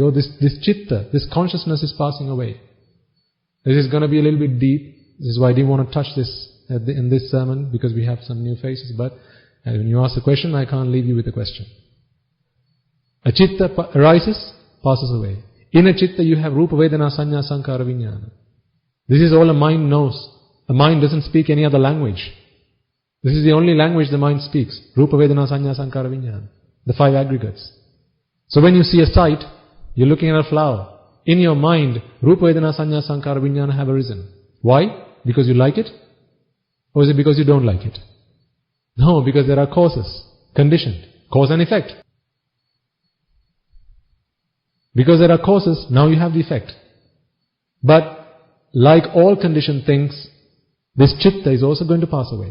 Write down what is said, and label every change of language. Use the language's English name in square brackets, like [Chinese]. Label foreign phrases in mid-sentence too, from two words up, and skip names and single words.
[English] Though this chitta, this consciousness is passing away. This is going to be a little bit deep. This is why I didn't want to touch this in this sermon, because we have some new faces. But when you ask a question, I can't leave you with a question. A chitta arises, passes away. In a chitta you have [Pali] rupa, vedana, sanya, sankara, vijnana. [English] This is all a mind knows. A mind doesn't speak any other language. This is the only language the mind speaks. [Pali] Rupa, vedana, sanya, sankara, vijnana. [English] The 5 aggregates. So when you see a sight, you're looking at a flower. In your mind, [Pali] rupa, vedana, sanya, sankara, vijnana [English] have arisen. Why? Because you like it? Or is it because you don't like it? No, because there are causes. Conditioned. Cause and effect. Because there are causes, now you have the effect. But like all conditioned things, this chitta is also going to pass away.